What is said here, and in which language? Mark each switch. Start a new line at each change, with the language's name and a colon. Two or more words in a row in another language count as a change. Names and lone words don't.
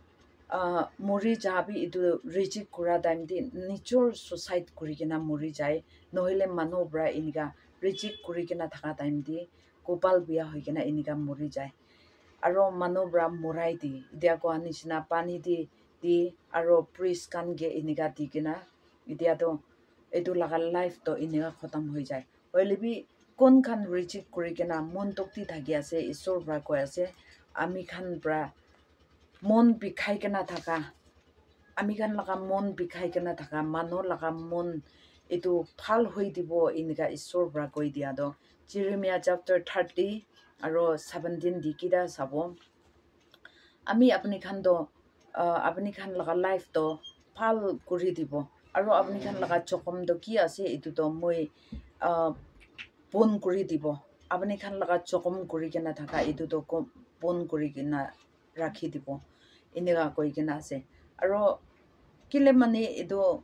Naga Pidgin: mori jabi etu reject kura time di nichor suicide kuri gina mori jai nohile mano bra eniga reject kuri gina thaka time di kopal biya hoi gina eniga mori jai aro mano bra morai di dia ko anishina pani di aro priest kan ge eniga di gina idia do etu laga life to eniga khatam hoi jai hoilebi kon khan reject kuri gina mon tokti thaki ase isor bra ko ase ami khan bra mon bikhai gina thaka ami khan laga mon bikhai gina thaka mano laga mon etu phal hoi dibo eniga isor bra koi dia do Jeremiah chapter 30 aro 17 dikida sabo ami apni khan do apni khan laga life to phal kuri dibo aro apni khan laga chokom do ki ase etu to moi pon kuri dibo apni khan laga chokom kuri gena thaka etu to pon kuri gena rakhi dibo eniga koi gena ase aro kile mane edu